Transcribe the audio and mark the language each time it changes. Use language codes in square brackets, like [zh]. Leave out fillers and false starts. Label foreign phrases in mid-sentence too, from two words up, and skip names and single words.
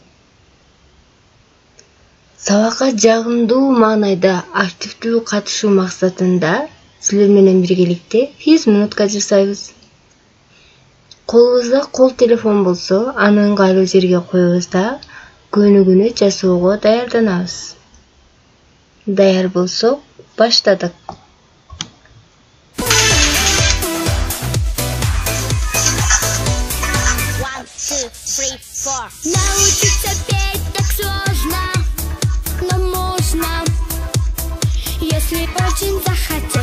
[ky] Сабакка жагымдуу маанайда активдүү катышуу максатында силер менен биргеликте 100 минутка жасайбыз. Колубузда кол телефон болсо, аны ыңгайлуу жерге коебуз да көнүгүүнү жасоого даярданабыз. Даяр болсок, баштадык. [ru] Научиться петь так сложно, но можно, если очень захотеть.